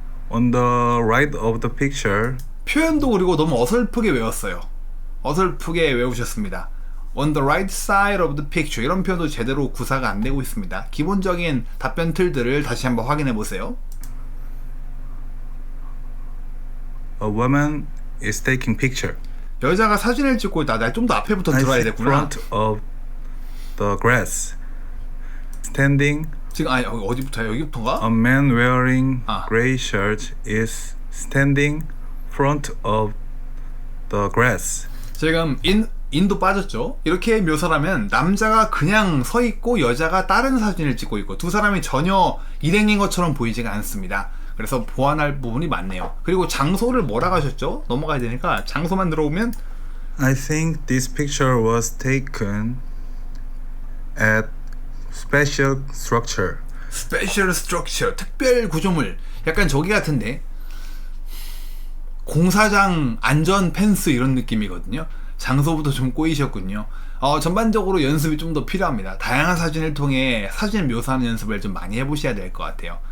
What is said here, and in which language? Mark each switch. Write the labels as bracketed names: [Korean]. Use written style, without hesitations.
[English] On the right of the picture, [Korean] 표현도 그리고 너무 어설프게 외웠어요. 어설프게 외우셨습니다. [English] On the right side of the picture, [Korean] 이런 표현도 제대로 구사가 안 되고 있습니다. 기본적인 답변 틀들을 다시 한번 확인해 보세요. [English] a woman is taking picture. [Korean] 여자가 사진을 찍고 있다. 나 좀 더 앞에부터 들어야 [English] in [Korean] 됐구나. [English] front of the grass, standing. [Korean] 지금 어디부터야? 여기부터인가? [English] A man wearing 아. gray shirt is standing front of the grass. [Korean] 지금 인도 빠졌죠? 이렇게 묘사라면 남자가 그냥 서 있고 여자가 다른 사진을 찍고 있고, 두 사람이 전혀 일행인 것처럼 보이지가 않습니다. 그래서 보완할 부분이 많네요. 그리고 장소를 뭐라고 하셨죠? 넘어가야 되니까 장소만 들어오면, [English] I think this picture was taken at special structure. special structure, [Korean] 특별 구조물. 약간 저기 같은데, 공사장 안전 펜스 이런 느낌이거든요. 장소부터 좀 꼬이셨군요. 전반적으로 연습이 좀 더 필요합니다. 다양한 사진을 통해 사진을 묘사하는 연습을 좀 많이 해보셔야 될 것 같아요.